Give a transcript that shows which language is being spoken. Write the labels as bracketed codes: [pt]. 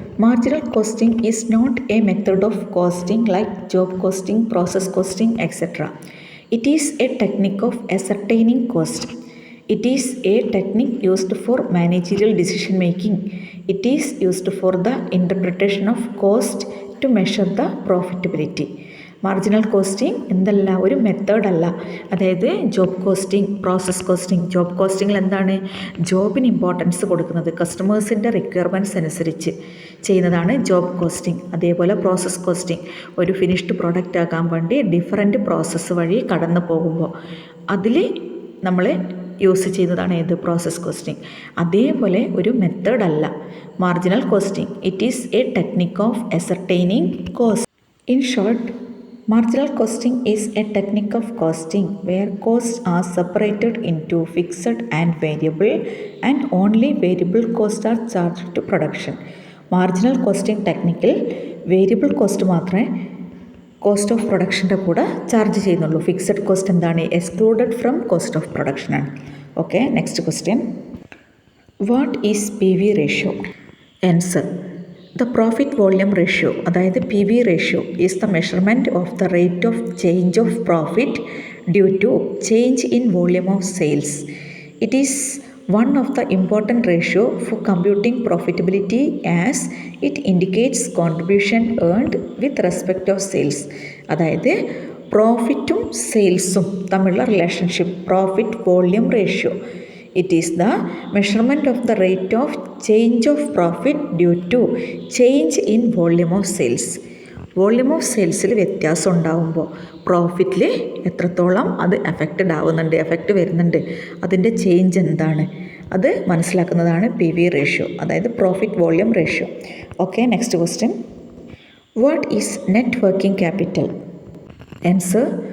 [en] Marginal costing is not a method of costing like job costing, process costing, etc. It is a technique of ascertaining cost. It is a technique used for managerial decision making. It is used for the interpretation of cost to measure the profitability. [ml] Marginal costing എന്തല്ല, ഒരു മെത്തേഡല്ല. അതായത് job costing, process costing. Job കോസ്റ്റിങ്ങിൽ എന്താണ്? ജോബിന് importance കൊടുക്കുന്നത് കസ്റ്റമേഴ്സിൻ്റെ requirements അനുസരിച്ച് ചെയ്യുന്നതാണ് job costing. അതേപോലെ process costing, ഒരു ഫിനിഷ്ഡ് പ്രോഡക്റ്റ് ആകാൻ വേണ്ടി ഡിഫറൻറ്റ് പ്രോസസ്സ് വഴി കടന്നു പോകുമ്പോൾ അതിൽ നമ്മൾ യൂസ് ചെയ്യുന്നതാണ് ഏത്? Process costing. അതേപോലെ ഒരു മെത്തേഡല്ല marginal costing. [en] It is a technique of ascertaining cost. In short, marginal costing is a technique of costing where costs are separated into fixed and variable, and only variable costs are charged to production. [ml] Marginal costing ടെക്നിക്കിൽ variable cost മാത്രമേ cost of പ്രൊഡക്ഷൻ്റെ കൂടെ charge ചെയ്യുന്നുള്ളൂ. Fixed cost എന്താണ്? [en] Excluded from cost of പ്രൊഡക്ഷനാണ്. Okay, next question. What is P V ratio? Answer. The profit volume ratio, അതായത് P V ratio, is the measurement of the rate of change of profit due to change in volume of sales. It is one of the important ratio for computing profitability as it indicates contribution earned with respect of sales. [ml] അതായത് പ്രോഫിറ്റും സെയിൽസും തമ്മിലുള്ള relationship, profit volume ratio. [en] It is the measurement of the rate of change of profit due to change in volume of sales. [ml] Volume of സെയിൽസിൽ വ്യത്യാസം ഉണ്ടാകുമ്പോൾ പ്രോഫിറ്റിൽ എത്രത്തോളം അത് effect വരുന്നുണ്ട്, അതിൻ്റെ change എന്താണ്, അത് മനസ്സിലാക്കുന്നതാണ് പി വി റേഷ്യോ, അതായത് profit volume ratio. [en] Okay, next question. What is net working capital? Answer.